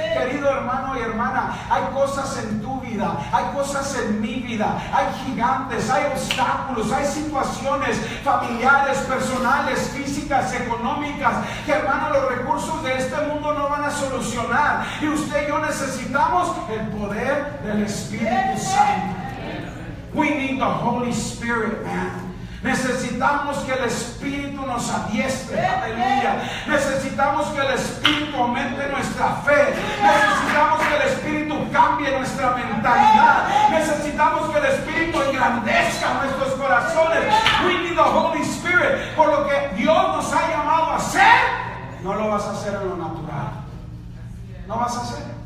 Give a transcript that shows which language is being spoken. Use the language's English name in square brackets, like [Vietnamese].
[Spanish] Querido hermano y hermana, hay cosas en tu vida, hay cosas en mi vida, hay gigantes, hay obstáculos, hay situaciones familiares, personales, físicas, económicas, que hermano, los recursos de este mundo no van a solucionar. Y usted y yo necesitamos el poder del Espíritu Santo. [English] We need the Holy Spirit, man. [Spanish] Necesitamos que el Espíritu nos adiestre, aleluya. Necesitamos que el Espíritu aumente nuestra fe. Necesitamos que el Espíritu cambie nuestra mentalidad. Necesitamos que el Espíritu engrandezca nuestros corazones. [English] We need the Holy Spirit. [Spanish] Por lo que Dios nos ha llamado a hacer, no lo vas a hacer en lo natural. No vas a hacer.